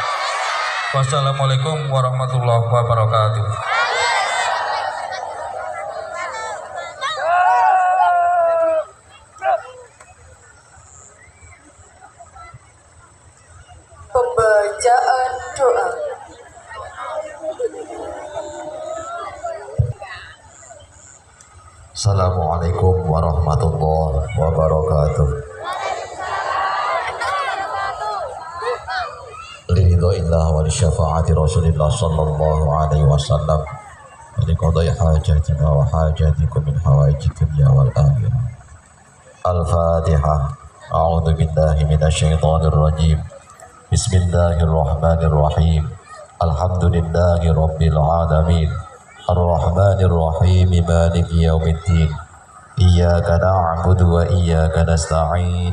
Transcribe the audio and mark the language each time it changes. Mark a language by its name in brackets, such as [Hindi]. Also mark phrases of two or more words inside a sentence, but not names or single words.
[Arabic] والسلام عليكم ورحمة الله وبركاته. [Indonesian] Pembacaan doa. [Arabic] السلام عليكم السلام عليكم ورحمة الله وبركاته. لرضى الله ولشفاعة رسول الله صلى الله عليه وسلم ولقضاء حاجاتنا وحاجاتكم من حوائج الدنيا والآخرة. Al-Fatihah. أعوذ بالله من الشيطان الرجيم بسم الله الرحمن الرحيم. الحمد لله رب العالمين. الرحمن الرحيم مالك يوم الدين. إياك نعبد وإياك نستعين.